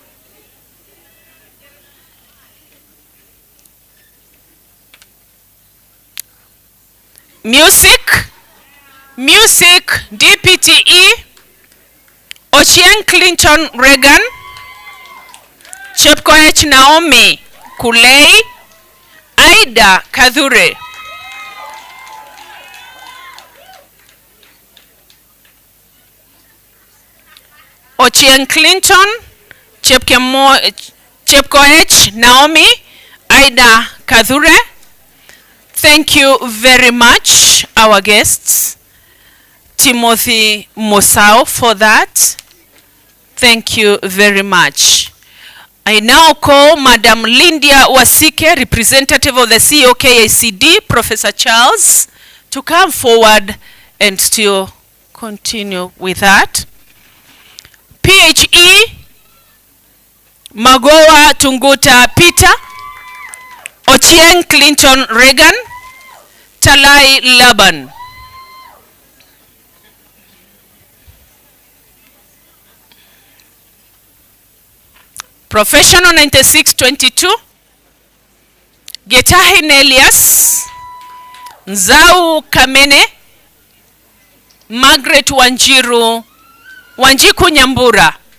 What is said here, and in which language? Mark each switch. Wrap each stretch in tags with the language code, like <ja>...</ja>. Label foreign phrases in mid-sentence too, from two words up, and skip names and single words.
<en>Music, DPTE, Ochieng Clinton Reagan, Chepkoech Naomi Kulei, Aida Kadhure. Ochieng Clinton, Chepkoech Naomi, Aida Kadhure. Thank you very much, our guests. Timothy Mosao, for that. Thank you very much. I now call Madam Lindia Wasike, representative of the COKACD, Professor Charles, to come forward and still continue with that. PHE, Magoa Tunguta Peter, Ochieng Clinton Reagan, Talai Laban. Professional 9622, Getahin Elias, Nzau Kamene, Margaret Wanjiku Nyambura.</en>